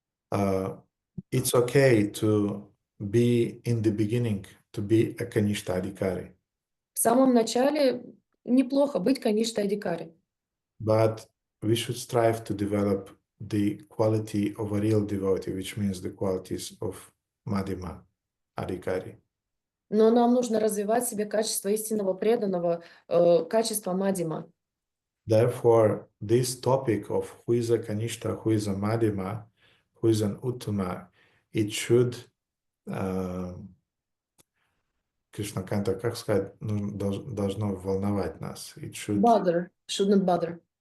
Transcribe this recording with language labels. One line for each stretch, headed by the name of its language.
English: It's okay to be in the beginning, to be a Kanishta Adhikari.
Russian: В самом начале неплохо быть Каништа Адhikari.
English: But we should strive to develop the quality of a real devotee, which means the qualities of Madhyama Adhikari.
Russian: Но нам нужно развивать в себе качество истинного преданного, качество Мадьяма.
English: Therefore, this topic of who is a Kanishta, who is a Madhyama, who is an Uttama, it should,
Russian: Кришна Канта, как сказать, должно волновать нас.
English: It should, Shouldn't bother.